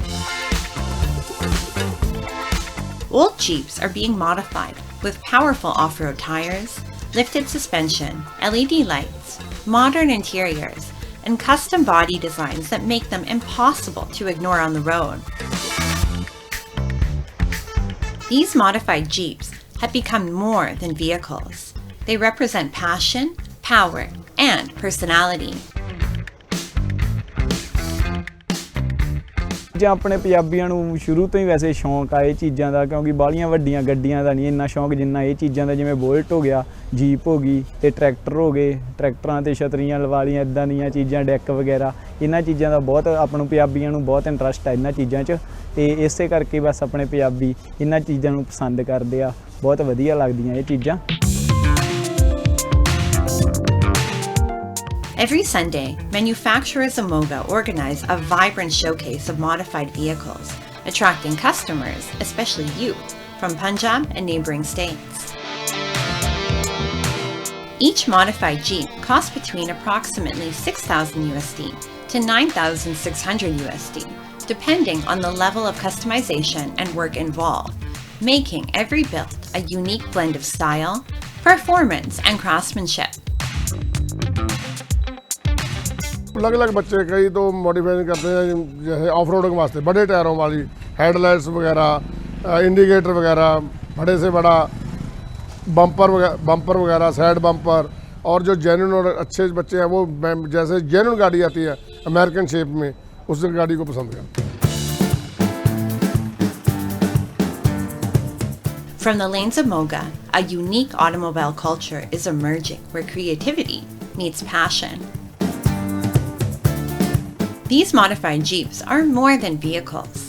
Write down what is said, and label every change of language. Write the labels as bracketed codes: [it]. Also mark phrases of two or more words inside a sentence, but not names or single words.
[en] Old Jeeps are being modified with powerful off-road tires, lifted suspension, LED lights, modern interiors, and custom body designs that make them impossible to ignore on the road. These modified Jeeps have become more than vehicles. They represent passion, power, and personality. [pa] ਆਪਣੇ ਪੰਜਾਬੀਆਂ ਨੂੰ ਸ਼ੁਰੂ ਤੋਂ ਹੀ ਵੈਸੇ ਸ਼ੌਂਕ ਆ ਇਹ ਚੀਜ਼ਾਂ ਦਾ ਕਿਉਂਕਿ ਬਾਹਲੀਆਂ ਵੱਡੀਆਂ ਗੱਡੀਆਂ ਦਾ ਨਹੀਂ ਇੰਨਾ ਸ਼ੌਂਕ ਜਿੰਨਾ ਇਹ ਚੀਜ਼ਾਂ ਦਾ ਜਿਵੇਂ ਬੁਲਟ ਹੋ ਗਿਆ, ਜੀਪ ਹੋ ਗਈ ਤੇ ਟਰੈਕਟਰ ਹੋ ਗਏ, ਟਰੈਕਟਰਾਂ ਤੇ ਛਤਰੀਆਂ ਲਵਾ ਲੀਆਂ ਇਦਾਂ ਦੀਆਂ ਚੀਜ਼ਾਂ, ਡੈਕ ਵਗੈਰਾ ਇਹਨਾਂ ਚੀਜ਼ਾਂ ਦਾ ਬਹੁਤ ਆਪਾਂ ਨੂੰ ਪੰਜਾਬੀਆਂ ਨੂੰ ਬਹੁਤ ਇੰਟਰਸਟ ਹੈ ਇਹਨਾਂ ਚੀਜ਼ਾਂ 'ਚ ਤੇ ਇਸੇ ਕਰਕੇ ਬਸ ਆਪਣੇ ਪੰਜਾਬੀ ਇਹਨਾਂ ਚੀਜ਼ਾਂ ਨੂੰ ਪਸੰਦ ਕਰਦੇ ਆ, ਬਹੁਤ ਵਧੀਆ ਲੱਗਦੀਆਂ ਇਹ ਚੀਜ਼ਾਂ। [en] Every Sunday, manufacturers of Moga organize a vibrant showcase of modified vehicles, attracting customers, especially youth, from Punjab and neighboring states. Each modified Jeep costs between approximately $6,000 USD to $9,600 USD, depending on the level of customization and work involved, making every build a unique blend of style, performance, and craftsmanship. [hi] अलग अलग बच्चे कई तो मॉडिफाई करते हैं जैसे [en] off roading [hi] वास्ते बड़े टायरों वाली हेडलाइट्स वगैरह, इंडिकेटर वगैरह, बड़े से बड़ा बम्पर वगैरह, [en] side bumper, [hi] और जो जेन्युइन और अच्छे बच्चे हैं वो जैसे जेन्युइन गाड़ी आती है [en] American shape [hi] में उस गाड़ी को पसंद करते हैं। [en] From the lanes of Moga, a unique automobile culture is emerging where creativity meets passion. These modified Jeeps are more than vehicles.